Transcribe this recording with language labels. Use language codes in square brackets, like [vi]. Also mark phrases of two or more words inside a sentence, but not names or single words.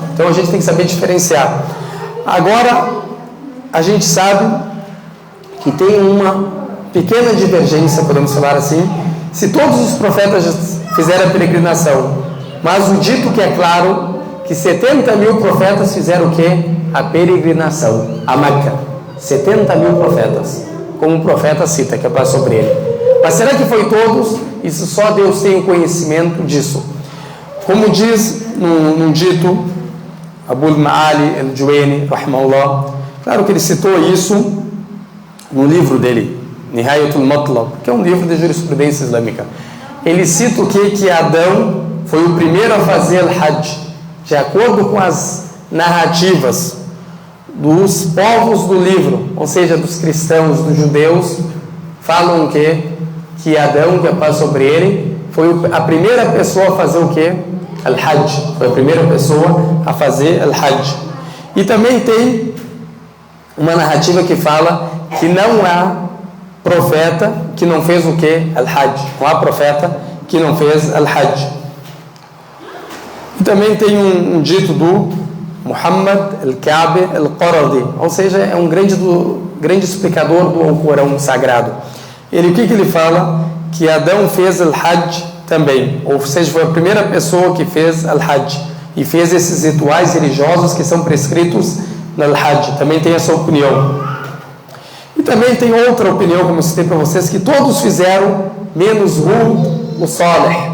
[pt] Então a gente tem que saber diferenciar. Agora, a gente sabe que tem uma pequena divergência, podemos falar assim, se todos os profetas fizeram a peregrinação, mas o dito que é claro, que 70 mil profetas fizeram o quê? A peregrinação a Meca. 70 mil profetas, como o profeta cita, que é para sobre ele. Mas será que foi todos? Isso só Deus tem o conhecimento disso. Como diz num dito, Abu al-Ma'ali al-Juwayni, rahimahullah, claro que ele citou isso no livro dele, Nihayatul Matlab, que é um livro de jurisprudência islâmica. Ele cita o que Adão foi o primeiro a fazer Hajj, de acordo com as narrativas dos povos do livro, ou seja, dos cristãos, dos judeus, falam que Adão, que a paz sobre ele, foi a primeira pessoa a fazer o quê? Al-Hajj. Foi a primeira pessoa a fazer Al-Hajj. E também tem uma narrativa que fala que não há profeta que não fez o quê? Al-Hajj. Não há profeta que não fez Al-Hajj. E também tem um dito do Muhammad al-Ka'bi al-Qaradi, ou seja, é um grande explicador do Alcorão Sagrado. O que ele fala? Que Adão fez Al-Hajj também, ou seja, foi a primeira pessoa que fez Al-Hajj e fez esses rituais religiosos que são prescritos no Al-Hajj. Também tem essa opinião. E também tem outra opinião, como eu citei para vocês, que todos fizeram, menos Hud, o Saleh.